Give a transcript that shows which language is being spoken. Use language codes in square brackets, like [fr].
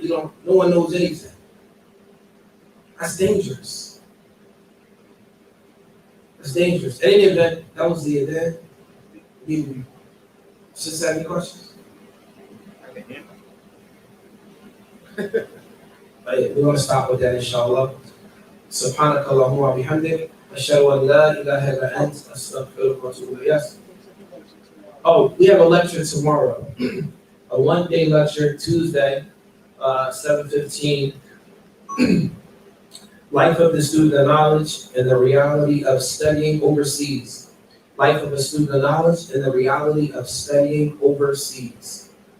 [en] No one knows anything. That's dangerous. That's dangerous. In any event, that was the event. Just have any questions? We're going to stop with that, inshallah. [ar] سبحانك اللهم وبحمدك أشهد أن لا إله إلا أنت أستغفرك وأتوب إليك. [en] Oh, we have a lecture tomorrow. A one-day lecture, Tuesday, 7:15. Life of the student of knowledge and the reality of studying overseas. Life of a student of knowledge and the reality of studying overseas.